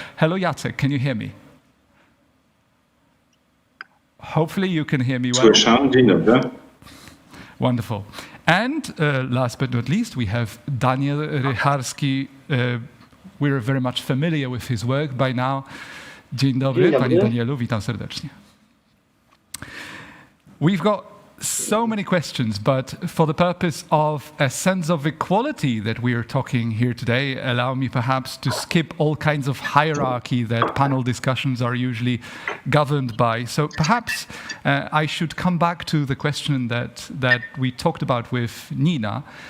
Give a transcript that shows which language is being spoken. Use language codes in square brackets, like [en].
[en] Hello, Jacek, can you hear me? Hopefully you can hear me well. [pl] Słyszałem, dzień dobry. [en] Wonderful. And last but not least, we have Daniel Rychalski. We're very much familiar with his work by now. [pl] Dzień dobry, panie Danielu, witam serdecznie. [en] We've got so many questions, but for the purpose of a sense of equality that we are talking here today, allow me perhaps to skip all kinds of hierarchy that panel discussions are usually governed by. So perhaps I should come back to the question that we talked about with Nina.